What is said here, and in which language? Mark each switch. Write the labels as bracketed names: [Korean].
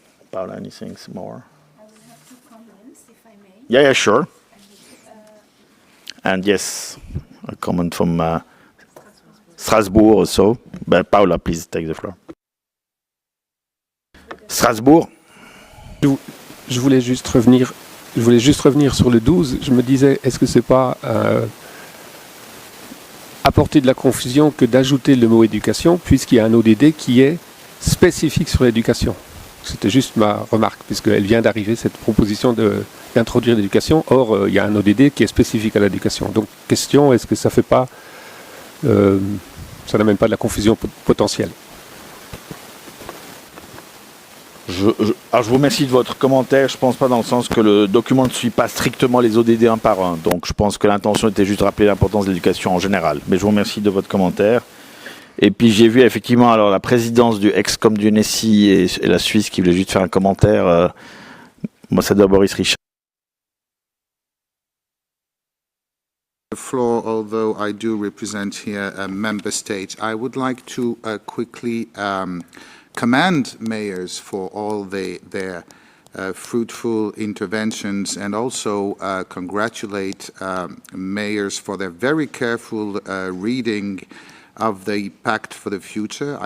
[English] Paula, anything more? I will have 2 comments, if I may. Yeah, sure. And yes, a comment from Strasbourg also. But Paula, please take the floor. Strasbourg. [French] Je voulais juste revenir sur le 12. Je me disais, est-ce que c'est pas apporter de la confusion que d'ajouter le mot éducation, puisqu'il y a un ODD qui est spécifique sur l'éducation. C'était juste ma remarque, puisqu'elle vient d'arriver, cette proposition d'introduire l'éducation. Or, il y a un ODD qui est spécifique à l'éducation. Donc, question, est-ce que ça fait pas... ça n'amène pas de la confusion potentielle. Je vous remercie de votre commentaire. Je ne pense pas dans le sens que le document ne suit pas strictement les ODD un par un. Donc je pense que l'intention était juste de rappeler l'importance de l'éducation en général. Mais je vous remercie de votre commentaire. Et puis j'ai vu effectivement alors la présidence du ExCom du NSI et la Suisse qui voulait juste faire un commentaire. Ambassadeur Boris Richard. [English] The floor, although I do represent here a member state, I would like to quickly commend mayors for all their fruitful interventions and also congratulate mayors for their very careful reading of the Pact for the Future.